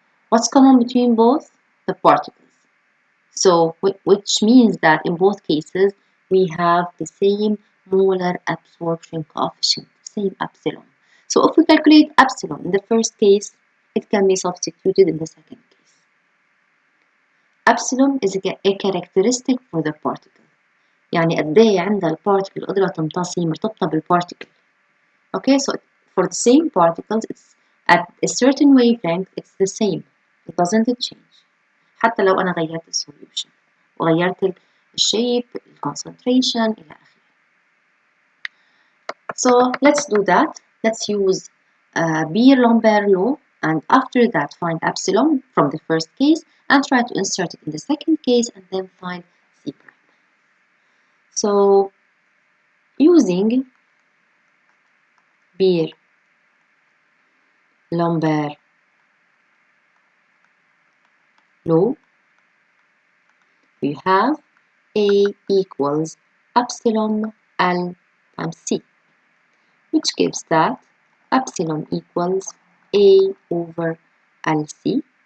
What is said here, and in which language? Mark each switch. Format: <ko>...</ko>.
<en>What's common between both? The particles. So which means that in both cases we have the same molar absorption coefficient, same epsilon. So if we calculate epsilon in the first case, it can be substituted in the second case. Epsilon is a characteristic for the particle.</en> <ar>يعني قد ايه عندها البارتيكل قدرة تمتص مرتبطة بالبارتيكل.</ar> <en>Okay, so for the same particles, it's at a certain wavelength, it's the same. It doesn't change.</en> <ar>حتى لو أنا غيرت السوليوشن وغيرت الشيب, الكونسنتريشن إلى آخره.</ar> <en>So let's do that. Let's use Beer-Lambert law, and after that find epsilon from the first case and try to insert it in the second case and then find C prime. So using Beer-Lambert law, we have A equals epsilon L times C, which gives that epsilon equals A over LC.</en>